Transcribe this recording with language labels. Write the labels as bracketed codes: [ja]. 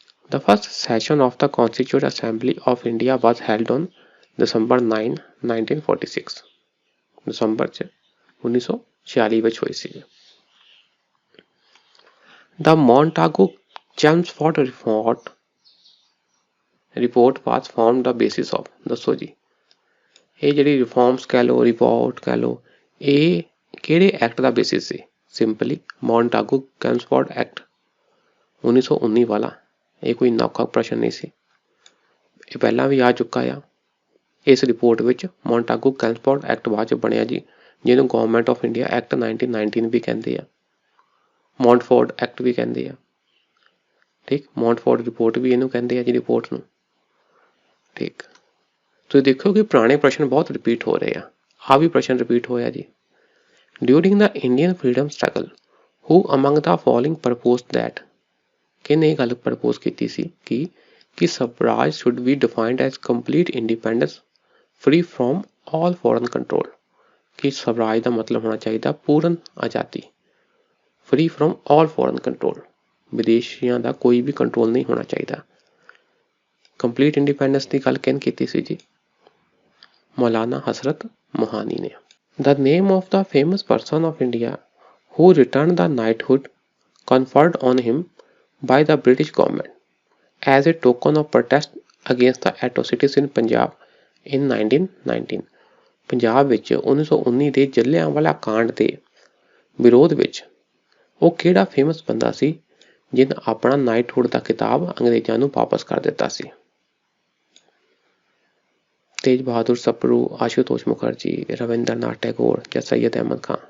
[en] The first session of the Constituent Assembly of India was held on December 9, 1946। [pa] ਦਸੰਬਰ 'ਚ 1946 ਵਿੱਚ ਹੋਈ ਸੀ। [en] The Montagu Chelmsford report was formed the basis of। [pa] ਦੱਸੋ ਜੀ, ਇਹ ਜਿਹੜੀ reforms ਕਹਿ ਲਓ, ਰਿਪੋਰਟ ਕਹਿ ਲਓ, ਇਹ ਕਿਹੜੇ ਐਕਟ ਦਾ ਬੇਸਿਸ ਸੀ? ਸਿੰਪਲੀ ਮੌਂਟਾਗੂ ਚੈਮਸਫੋਰਡ ਐਕਟ 1919 ਵਾਲਾ। ਇਹ ਕੋਈ ਔਖਾ ਪ੍ਰਸ਼ਨ ਨਹੀਂ ਸੀ, ਇਹ ਪਹਿਲਾਂ ਵੀ ਆ ਚੁੱਕਾ ਆ। ਇਸ ਰਿਪੋਰਟ ਵਿੱਚ ਮੌਂਟਾਗੂ ਚੈਮਸਫੋਰਡ ਐਕਟ ਬਾਅਦ 'ਚ ਬਣਿਆ ਜੀ, ਜਿਹਨੂੰ ਗਵਰਨਮੈਂਟ ਆਫ ਇੰਡੀਆ ਐਕਟ 1919 ਵੀ ਕਹਿੰਦੇ ਆ, ਮੌਂਟਫੋਰਡ ਐਕਟ ਵੀ ਕਹਿੰਦੇ ਆ। ਠੀਕ, ਮੌਂਟਫੋਰਡ ਰਿਪੋਰਟ ਵੀ ਇਹਨੂੰ ਕਹਿੰਦੇ ਆ ਜੀ, ਰਿਪੋਰਟ ਨੂੰ। ਠੀਕ, ਤੁਸੀਂ ਦੇਖੋ ਕਿ ਪੁਰਾਣੇ ਪ੍ਰਸ਼ਨ ਬਹੁਤ ਰਿਪੀਟ ਹੋ ਰਹੇ ਆ ਵੀ ਪ੍ਰਸ਼ਨ ਰਿਪੀਟ ਹੋਇਆ ਜੀ। [en] During the Indian freedom struggle who among the following proposed that. [pa] ਕਿਹਨੇ ਇਹ ਗੱਲ ਪ੍ਰਪੋਜ਼ ਕੀਤੀ ਸੀ ਕਿ [en] Swaraj should be defined as complete independence free from all foreign control. [pa] ਕਿ ਸਵਰਾਜ ਦਾ ਮਤਲਬ ਹੋਣਾ ਚਾਹੀਦਾ ਪੂਰਨ ਆਜ਼ਾਦੀ, [en] free from all foreign control, [pa] ਵਿਦੇਸ਼ੀਆਂ ਦਾ ਕੋਈ ਵੀ ਕੰਟਰੋਲ ਨਹੀਂ ਹੋਣਾ ਚਾਹੀਦਾ। ਕੰਪਲੀਟ ਇੰਡੀਪੈਂਡੈਂਸ ਦੀ ਗੱਲ ਕਿਹਨੇ ਕੀਤੀ ਸੀ ਜੀ? [en] ਮੌਲਾਨਾ ਹਸਰਤ ਮੋਹਾਨੀ ਨੇ। The name of the famous person of India who returned the knighthood conferred on him by the British government as a token of protest against the atrocities in Punjab in 1919। [pa] Punjab ਵਿੱਚ 1919 ਦੇ ਜਲਿਆਂਵਾਲਾ ਕਾਂਡ ਦੇ ਵਿਰੋਧ ਵਿੱਚ ਉਹ ਕਿਹੜਾ ਫੇਮਸ ਬੰਦਾ ਸੀ ਜਿਹਨੇ ਆਪਣਾ ਨਾਈਟਹੁੱਡ ਦਾ ਖਿਤਾਬ ਅੰਗਰੇਜ਼ਾਂ ਨੂੰ ਵਾਪਸ ਕਰ ਦਿੱਤਾ ਸੀ? ਤੇਜ ਬਹਾਦਰ ਸਪਰੂ, ਆਸ਼ੂਤੋਸ਼ ਮੁਖਰਜੀ, ਰਵਿੰਦਰਨਾਥ ਟੈਗੋਰ ਜਾਂ ਸੈਯਦ ਅਹਿਮਦ ਖਾਨ?